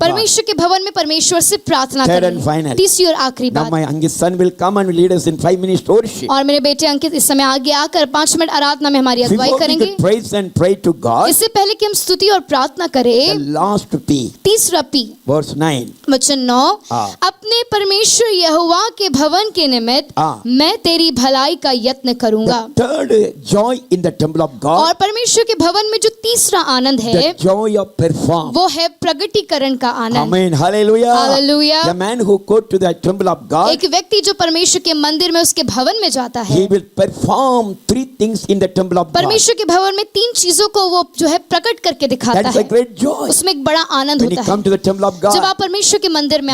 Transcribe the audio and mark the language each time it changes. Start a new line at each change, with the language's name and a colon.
Hindi: परमेश्वर के भवन में परमेश्वर से प्रार्थना
English: Third and
Hindi: करनी है।
English: final.
Hindi: तीसरी और आखिरी
English: Now
Hindi: बात,
English: my youngest son will come and will lead us in 5 minutes worship.
Hindi: और मेरे बेटे अंकित इस समय आगे आकर 5 मिनट आराधना में हमारी अगुवाई
English: Before we
Hindi: करेंगे।
English: could praise and pray to God,
Hindi: इससे पहले कि हम स्तुति और प्रार्थना
English: the
Hindi: करें,
English: last P,
Hindi: तीसरा पी,
English: verse 9.
Hindi: वचन 9, हाँ। अपने परमेश्वर यहोवा के भवन के निमित्त हाँ। मैं तेरी भलाई का यत्न करूंगा।
English: The third joy in the temple of God,
Hindi: और परमेश्वर के भवन में जो तीसरा आनंद है
English: the joy of perform.
Hindi: वो है प्रगटीकरण का आनंद।
English: Amen. Hallelujah. Hallelujah. The man who go to the temple of God,
Hindi: एक व्यक्ति जो परमेश्वर के मंदिर में उसके भवन में जाता है,
English: he will perform 3 things in the temple of God.
Hindi: परमेश्वर के भवन में 3 चीजों को वो जो है प्रकट करके दिखाता
English: That is a
Hindi: है।
English: great joy.
Hindi: उसमें एक बड़ा आनंद
English: When you
Hindi: होता
English: come
Hindi: है।
English: to the temple of
Hindi: जब
English: God,
Hindi: आप परमेश्वर के मंदिर में